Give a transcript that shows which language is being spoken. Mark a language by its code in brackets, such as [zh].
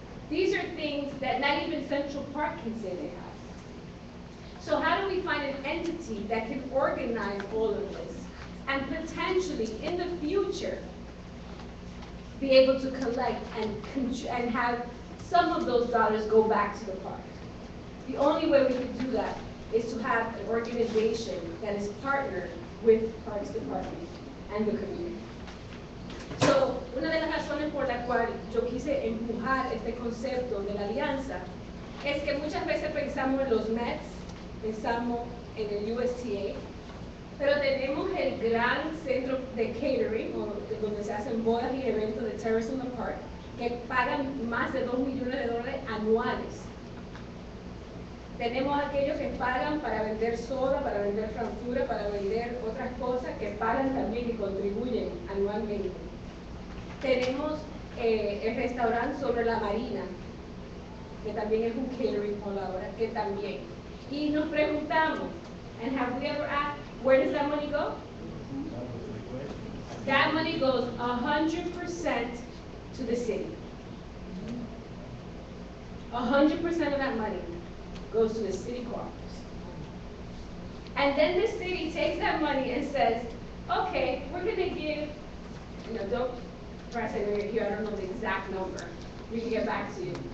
[en] These are things that not even Central Park can say they have. So how do we find an entity that can organize all of this and potentially in the future be able to collect and have some of those dollars go back to the park? The only way we could do that is to have an organization that is partnered with Parks Department and the community. [es] So, una de las razones por la cual yo quise empujar este concepto de la alianza es que muchas veces pensamos en los Mets, pensamos en el USTA, pero tenemos el gran centro de catering, donde se hacen bodas y eventos de Terrace in the Park, que pagan más de $2 millones anuales. Tenemos aquellos que pagan para vender soda, para vender frankfura, para vender otras cosas que pagan también y contribuyen anualmente. Tenemos el restaurante sobre la Marina, que también es un catering por la hora, que también. Y nos preguntamos, [en] and have we ever asked, where does that money go? That money goes 100% to the city. 100% of that money goes to the city coffers. And then the city takes that money and says, okay, we're going to give, don't press it here, I don't know the exact number. We can get back to you.